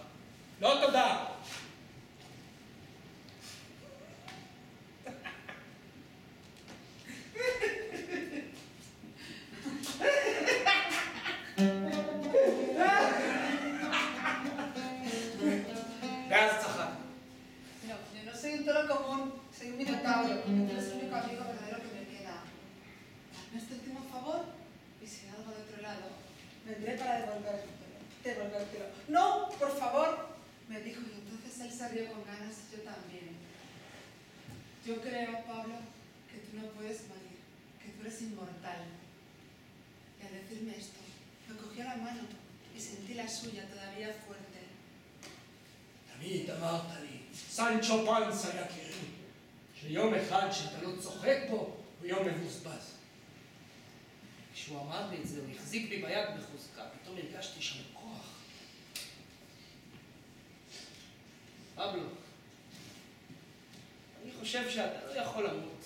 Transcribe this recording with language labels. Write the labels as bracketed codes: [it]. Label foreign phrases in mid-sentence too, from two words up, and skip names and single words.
[he] לא תודה! ואז צחק. [es] No, yo no soy un toro común, soy un minotauro. Tú eres el único amigo verdadero que me queda. Hazme este último favor y si hay algo de otro lado, vendré para devolvértelo. tocártelo. No, por favor, me dijo, y entonces él se rió con ganas y yo también. Yo creo, Pablo, que tú no puedes morir, que tú eres inmortal. Y al decirme esto, me cogió la mano y sentí la suya todavía fuerte. [he] תמיד אמרת לי, סנצ'ו פנסה יקירי, שיום אחד שאתה לא צוחק בו, הוא יום מבוזבז. כשהוא אמר לי את זה, הוא החזיק בי ביד בחוזקה, פתאום הרגשתי שם כוח. פבלו, אני חושב שאתה לא יכול למות,